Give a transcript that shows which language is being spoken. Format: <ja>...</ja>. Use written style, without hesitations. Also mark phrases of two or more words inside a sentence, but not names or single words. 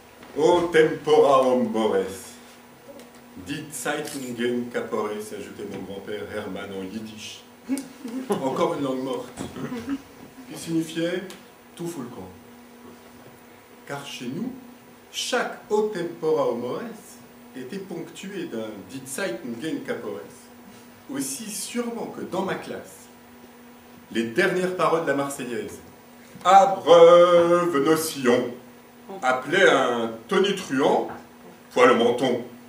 <la>O tempora mores,</la> <yi>די צײַטונגען כּפּרות,</yi> <fr>ajoutait mon grand-père Hermann en yiddish. Encore une langue morte, qui signifiait tout fout le camp. Car chez nous, chaque</fr> <la>O tempora mores</la> <fr>était ponctué d'un</fr> <yi>די צײַטונגען כּפּרות,</yi> <fr>aussi sûrement que dans ma classe, les dernières paroles de la Marseillaise, abreuve nos sillons, appelait un tonitruant poil au menton.</fr>